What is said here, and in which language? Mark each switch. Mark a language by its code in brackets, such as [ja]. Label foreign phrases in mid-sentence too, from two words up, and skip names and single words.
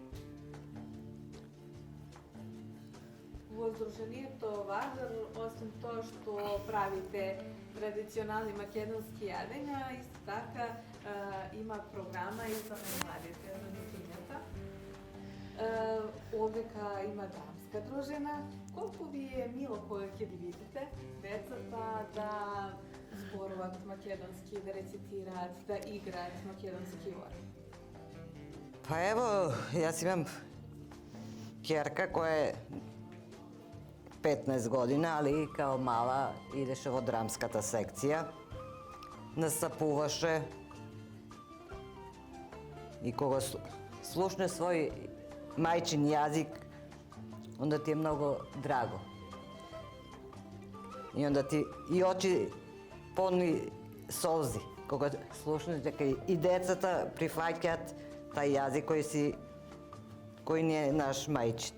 [mk] Во Здруженијето Вардар, освен тоа што правите традиционални македонски јадења, исто така има програма и за младите, за детињата. Овдека има дамска дружина. Колку ви е мило кога ќе ги видите децата да зборуваат македонски, да рецитираат, да играат македонски ор? Па ево, јас имам ќерка која је 15 години, али као мала идеш во драмската секција, настапуваше и кога слушнеш свој мајчин јазик, онда ти е многу драго. И онда ти и очи полни солзи, кога слушнеш дека и децата прифаќаат тај јазик кој ни е наш мајчин.